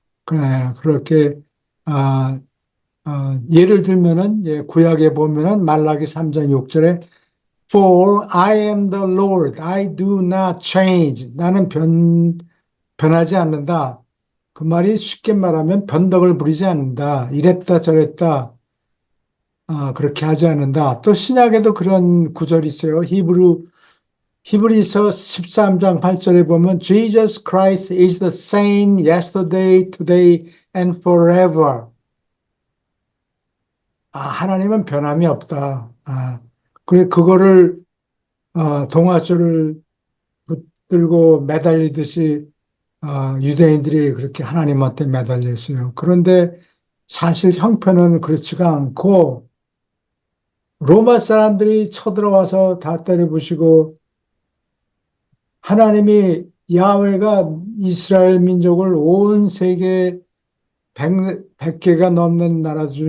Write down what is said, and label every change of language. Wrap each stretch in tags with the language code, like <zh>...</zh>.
<ko>그래, 그렇게 아, 예를 들면은 구약에 보면은 말라기 3장 6절에</ko> <en>For I am the Lord, I do not change.</en> <ko>나는 변하지 않는다. 그 말이 쉽게 말하면 변덕을 부리지 않는다. 이랬다 저랬다. 그렇게 하지 않는다. 또 신약에도 그런 구절이 있어요. 히브리서 13장 8절에 보면</ko> <en>Jesus Christ is the same yesterday, today and forever.</en> <ko>하나님은 변함이 없다. 그래 그거를 동아줄을 붙들고 매달리듯이 유대인들이 그렇게 하나님한테 매달렸어요. 그런데 사실 형편은 그렇지가 않고 로마 사람들이 쳐들어와서 다 때려부시고 하나님이 야훼가 이스라엘 민족을 온 세계 100개가 넘는 나라</ko>